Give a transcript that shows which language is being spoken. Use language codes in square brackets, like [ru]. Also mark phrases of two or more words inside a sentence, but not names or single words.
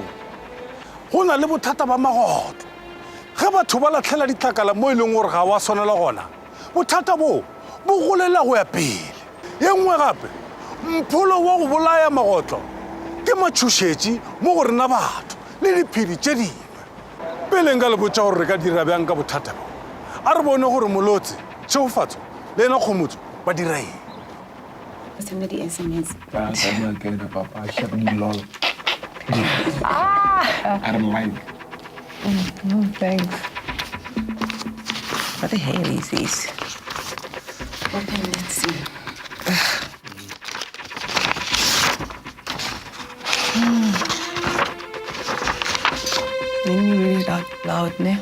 [nso] Go na le bothata ba magoto. Ge batho ba latlhela ditlhakala mo e leng gore ga wa swanela gona, bothata bo golela go ya pele. Ye nngwe gape mpholo wa go bolaya magotlo ke matšhošetši mo go rena batho le diphedi tše dingwe. Pele nka le botša gore re ka dira bjang ka bothata bo, a re bone gore molotse tšheofatso le ena kgomotso ba dira eng. [en] Send me the SMS. I don't like. No, thanks. What the hell is this? Open, let's see. Let me read it out loud, ne?